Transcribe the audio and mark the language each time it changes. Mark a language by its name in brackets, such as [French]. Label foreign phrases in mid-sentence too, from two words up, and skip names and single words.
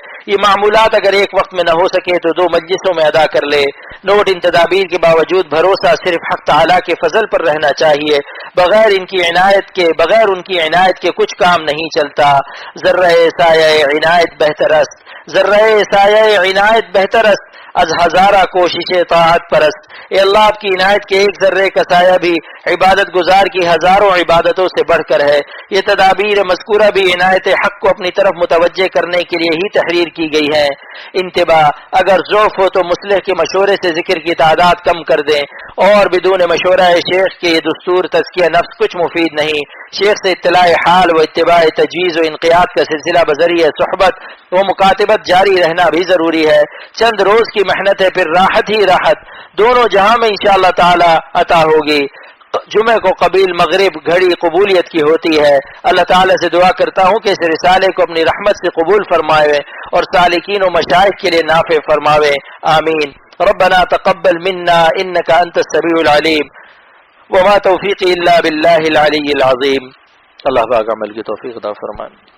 [Urdu] یہ معمولات اگر ایک وقت میں نہ ہو سکے تو 2 مجلسوں میں ادا کر لے۔ نوٹ ان تدابیر کے باوجود بھروسہ صرف حق تعالیٰ کے فضل پر رہنا چاہیے، بغیر ان کی عنایت کے کچھ کام نہیں چلتا۔ [Persian] ذرہ سایہ عنایت بہتر است، ذرہ سایہ عنایت بہتر است از ہزارہ کوشش طاعت پرست۔ [Urdu] اے اللہ آپ کی عنایت کے ایک ذرے کا سایہ بھی عبادت گزار کی ہزاروں عبادتوں سے بڑھ کر ہے۔ یہ تدابیر مذکورہ بھی عنایت حق کو اپنی طرف متوجہ کرنے کے لیے ہی تحریر کی گئی ہے۔ انتباہ اگر ضعف ہو تو مصلح کے مشورے سے ذکر کی تعداد کم کر دیں، اور بدون مشورہ شیخ کے یہ دستور تزکیہ نفس کچھ مفید نہیں۔ شیخ سے اطلاع حال و اتباع تجویز و انقیاد کا سلسلہ بذریعہ صحبت و مکاتبت جاری رہنا بھی ضروری ہے۔ چند روز کی محنت ہے، پھر راحت ہی راحت دونوں جہاں میں انشاءاللہ تعالی عطا ہوگی۔ جمعہ کو قبیل مغرب گھڑی قبولیت کی ہوتی ہے۔ اللہ تعالیٰ سے دعا کرتا ہوں کہ اس رسالے کو اپنی رحمت سے قبول فرمائے اور سالکین و مشائخ کے لیے نافع فرماوے، آمین۔ [Arabic] ربنا تقبل منا انك انت السميع العليم وما توفیقی الا باللہ العلی العظیم۔ [Urdu] اللہ پاک عمل کی توفیق عطا فرمائے۔